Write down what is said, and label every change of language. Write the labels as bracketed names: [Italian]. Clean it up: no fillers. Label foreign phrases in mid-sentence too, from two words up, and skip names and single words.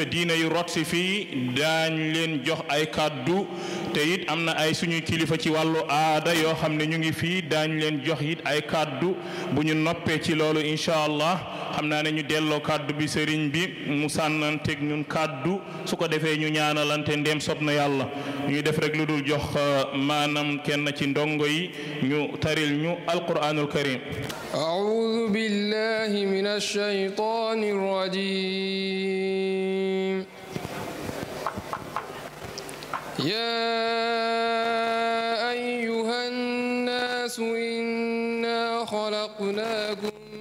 [Wolof] diine yu rot si fii daañ leen jox ay kàddu te it am na ay suñuy kilifa ci wàllu aada yoo xam ne ñu ngi fii daañ leen jox it ay kàddu bu ñu noppee ci loolu [Arabic] إن شاء الله [Wolof] xam naa ne ñu delloo kàddu bi sëriñ bi mu sànnanteeg ñun kàddu su ko defee ñu ñaanalante ndéem sob na yàlla ñuy def rek lu dul jox maanaam kenn ci ndongo yi ñu taril ñu [Arabic] القرآن الكريم أعوذ بالله من الشيطان الرجيم يا أيها الناس إنا خلقناكم